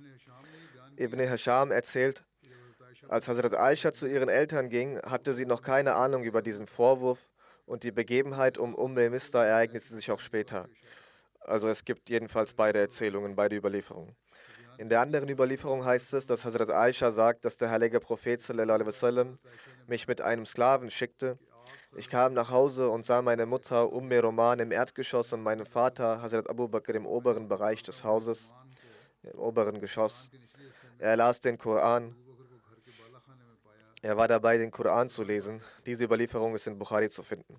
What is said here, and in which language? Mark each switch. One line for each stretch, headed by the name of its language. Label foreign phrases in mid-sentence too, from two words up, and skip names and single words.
German: Ibn Hisham erzählt, als Hazrat Aisha zu ihren Eltern ging, hatte sie noch keine Ahnung über diesen Vorwurf und die Begebenheit um Mista ereignete sich auch später. Also es gibt jedenfalls beide Erzählungen, beide Überlieferungen. In der anderen Überlieferung heißt es, dass Hazrat Aisha sagt, dass der heilige Prophet
Arabic: صلى الله عليه وسلم
German: mich mit einem Sklaven schickte. Ich kam nach Hause und sah meine Mutter Roman im Erdgeschoss und meinen Vater Hazrat Abu Bakr im oberen Bereich des Hauses, im oberen Geschoss. Er las den Koran. Er war dabei, den Koran zu lesen. Diese Überlieferung ist in Bukhari zu finden.